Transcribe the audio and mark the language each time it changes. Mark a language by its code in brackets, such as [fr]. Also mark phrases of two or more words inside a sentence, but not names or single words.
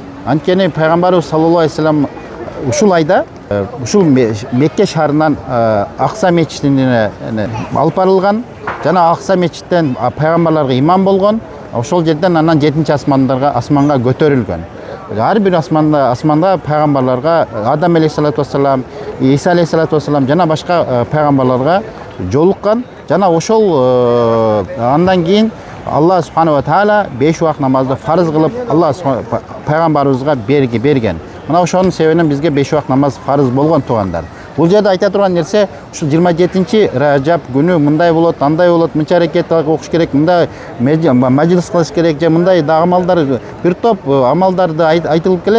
[ky] Анткени пайгамбарыбыз [ar] صلى الله عليه وسلم [ky] ушул айда ушул Мекке шаарынан Акса мечитине алып барылган. Жана Акса мечиттен пайгамбарларга имам болгон. Ошол жерден анан 7-чи асманга көтөрүлгөн. Ар бир асманда пайгамбарларга Адам [ar] عليه الصلاة والسلام, [ky] Иса [ar] عليه الصلاة والسلام [ky] жана башка пайгамбарларга жолуккан. Жана ошол андан кийин Алла [ar] سبحانه وتعالى [ky] 5 убак намазды фарыз кылып, Алла пайгамбарыбызга берген. Мына ошонун себебинен бизге 5 убак намаз фарыз болгон туугандар. Бул жерде айта турган нерсе, ушул 27-чи Ражаб күнү мындай болот, андай болот, мынча аракет окуш керек, мындай мажлис кылыш керек, же мындай да амалдар, бир топ амалдарды айтылып келет.